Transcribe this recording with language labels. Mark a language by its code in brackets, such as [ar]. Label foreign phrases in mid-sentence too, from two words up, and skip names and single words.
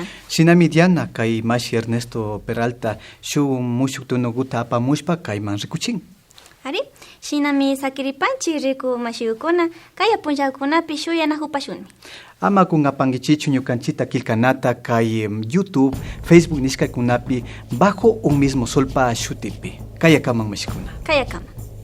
[qu] Shinami Diana kay mashi Ernesto Peralta shuk mushuk tunuguta apamushpa kayman rikuchin. Ari, shinami sakiripanchi riku mashiyukuna kaya punllakunapi shuyanahupashuni. Ama kun apangichichu ñukanchita kilkanata kay YouTube, Facebook nishkaykunapi [es] bajo un mismo [qu] solpa shutipi. Kaya kaman mashikuna. Kaya kaman.